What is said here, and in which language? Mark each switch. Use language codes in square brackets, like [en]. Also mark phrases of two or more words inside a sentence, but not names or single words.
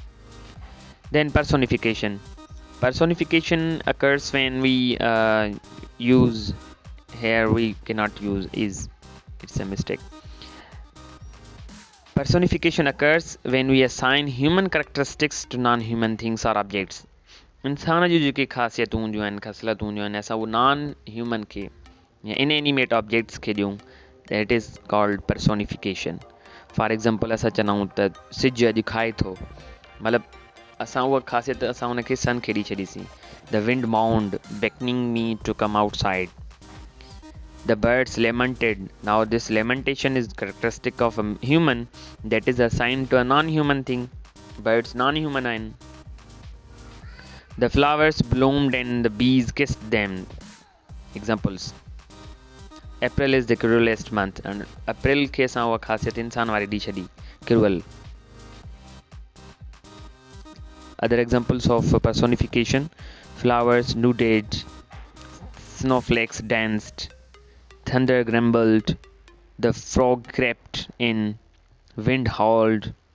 [en] Then personification. Personification occurs when we use here, we cannot use is. It's a mistake. Personification occurs when we assign human characteristics to non-human things or objects. [sd] इंसान जो जेके ख़ासियतूं जो आहिनि ख़सलतूं जो आहिनि असां उहो [en] non human [sd] खे या [en] inanimate objects [sd] खे ॾियूं [en] that is called personification. for example [sd] असां चवूं त सिजु अॼु खाए थो, मतिलबु असां उहा ख़ासियत असां उनखे सन खे ॾेई छॾीसीं. [en] the wind moaned beckoning me to come outside. The birds lamented. Now this lamentation is characteristic of a human that is assigned to a non-human thing. Birds non-human आहिनि. The flowers bloomed and the bees kissed them. Examples. April is the cruelest month and April [sd] खे असां उहा ख़ासियत इंसान वारी ॾेई छॾी, [en] cruel. Other examples of personification: flowers nudged, snowflakes danced, thunder grumbled, the frog crept in, wind howled.